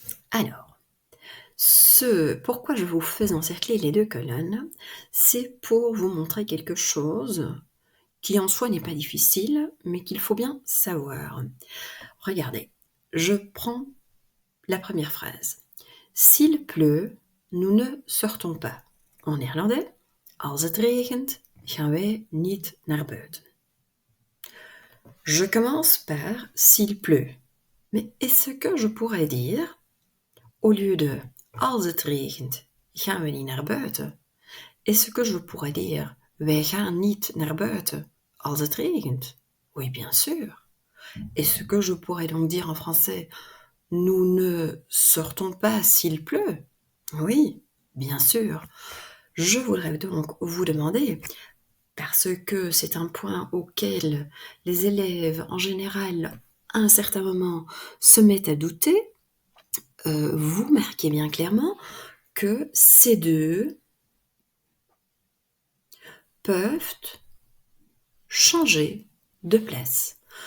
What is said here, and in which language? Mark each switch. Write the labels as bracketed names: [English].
[French] Alors, pourquoi je vous fais encercler les 2 colonnes, c'est pour vous montrer quelque chose qui en soi n'est pas difficile, mais qu'il faut bien savoir. Regardez, je prends la première phrase. S'il pleut, nous ne sortons pas. En néerlandais, [Dutch] als het regent, gaan wij niet naar buiten. [French] Je commence par s'il pleut. Mais est-ce que je pourrais dire, au lieu de [Dutch] als het regent, gaan we niet naar buiten, [French] est-ce que je pourrais dire [Dutch] wij gaan niet naar buiten als het regent? [French] Oui, bien sûr. Est-ce que je pourrais donc dire en français nous ne sortons pas s'il pleut? Oui, bien sûr. Je voudrais donc vous demander, parce que c'est un point auquel les élèves en général, à un certain moment, se mettent à douter, vous marquez bien clairement que ces 2 peuvent changer de place.